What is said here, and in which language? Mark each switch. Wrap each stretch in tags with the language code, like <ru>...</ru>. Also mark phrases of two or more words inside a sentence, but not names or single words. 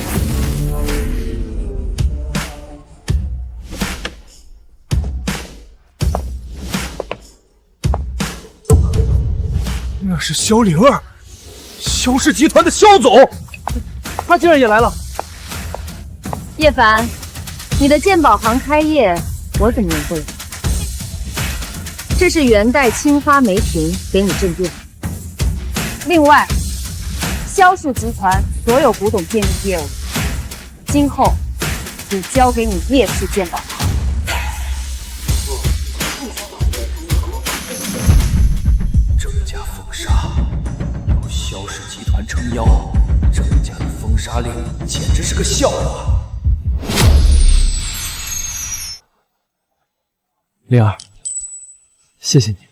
<zh>那是萧灵儿，萧氏集团的萧总，他竟然也来了。葉凡，你的鑑寶行開業，我怎麼也會來？這是元代青花梅瓶，給你鎮店。另外，蕭氏集團所有古董鑑定業務，今後只交給你葉氏鑑寶行。鄭家封殺，有蕭氏集團撐腰，鄭家的封殺令簡直是個笑話。靈兒，謝謝你。</zh>